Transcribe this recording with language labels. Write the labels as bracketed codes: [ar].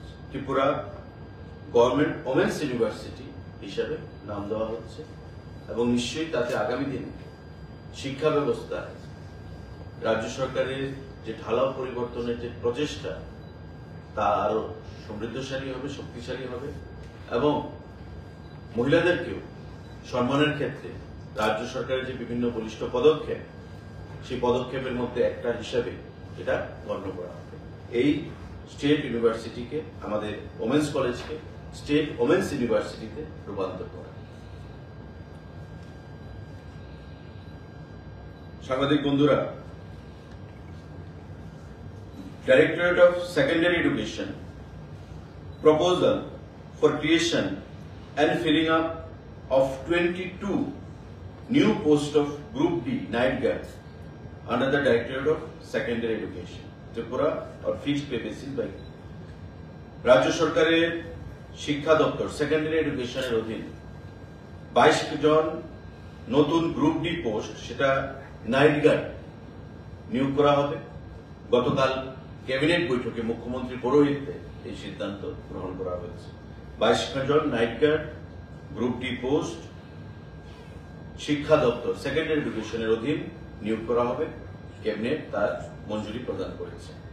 [bn] Tripura government women's university হিসাবে নাম দেওয়া হচ্ছে এবং নিশ্চয়ই তাতে আগামী দিনে শিক্ষা ব্যবস্থায় রাজ্য সরকারের যে ঢালাও পরিবর্তনের যে প্রচেষ্টা তা আরো সমৃদ্ধশালী হবে, শক্তিশালী হবে এবং মহিলাদেরকেও সম্মানের ক্ষেত্রে রাজ্য সরকারের যে বিভিন্ন বলিষ্ঠ পদক্ষেপ সেই পদক্ষেপের মধ্যে একটা হিসাবে এটা গণ্য করা হবে। এই স্টেট ইউনিভার্সিটিকে আমাদের ওমেন্স কলেজকে স্টেট ওমেন্স ইউনিভার্সিটিতে রূপান্তর করা। সাংবাদিক বন্ধুরা, [en] Directorate of Secondary Education proposal for creation and filling up of 22 new posts of Group D night guards under the Directorate of Secondary Education, Tripura or fixed pay basis by [bn] রাজ্য সরকারের শিক্ষা দপ্তর secondary এডুকেশনের অধীন 22 জন নতুন group D post সেটা night guard নিয়োগ করা হবে। গতকাল ক্যাবিনেট বৈঠকে মুখ্যমন্ত্রী পৌরোহিত্যে এই সিদ্ধান্ত গ্রহণ করা হয়েছে। 22 জন night guard group D post শিক্ষা দপ্তর সেকেন্ডারি এডুকেশনের অধীন নিয়োগ করা হবে। ক্যাবিনেট তার মঞ্জুরি প্রদান করেছে।